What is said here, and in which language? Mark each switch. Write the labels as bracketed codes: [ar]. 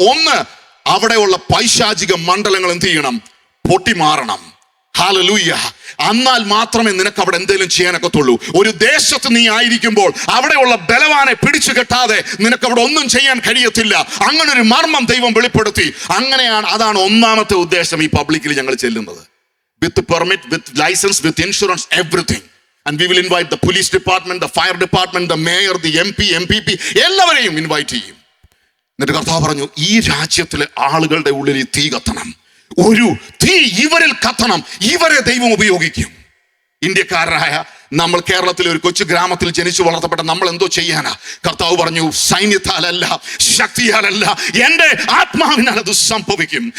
[ml] ഒന്ന്, അവിടെയുള്ള പൈശാചിക മണ്ഡലങ്ങൾ എന്ത് ചെയ്യണം? പൊട്ടിമാറണം. ഹല്ലേലൂയ. എന്നാൽ മാത്രമേ നിനക്ക് അവിടെ എന്തെങ്കിലും ചെയ്യാനൊക്കത്തുള്ളൂ. ഒരു ദേശത്ത് നീ ആയിരിക്കുമ്പോൾ അവിടെയുള്ള ബലവാനെ പിടിച്ചു കെട്ടാതെ നിനക്ക് അവിടെ ഒന്നും ചെയ്യാൻ കഴിയത്തില്ല. അങ്ങനെ ഒരു മർമ്മം ദൈവം വെളിപ്പെടുത്തി. അതാണ് ഒന്നാമത്തെ ഉദ്ദേശം ഈ പബ്ലിക്കിൽ ഞങ്ങൾ ചെല്ലുന്നത്. [en] With permit, with license, with insurance, everything. And we will invite the police department, the fire department, the mayor, the MP, MPP, [ml] എല്ലാവരെയും ഇൻവൈറ്റ് ചെയ്യും. എന്നിട്ട് കർത്താവ് പറഞ്ഞു, ഈ രാജ്യത്തിലെ ആളുകളുടെ ഉള്ളിൽ ഈ തീ കത്തണം. ഒരു തീ ഇവരിൽ കത്തണം. ഇവരെ ദൈവം ഉപയോഗിക്കും. ഇന്ത്യക്കാരായ നമ്മൾ കേരളത്തിലെ ഒരു കൊച്ചു ഗ്രാമത്തിൽ ജനിച്ചു വളർത്തപ്പെട്ട നമ്മൾ എന്തോ ചെയ്യാനാ? കർത്താവ് പറഞ്ഞു, സൈന്യത്താലല്ല, ശക്തിയാലല്ല, എൻ്റെ ആത്മാവിനാൽ അത് സംഭവിക്കും.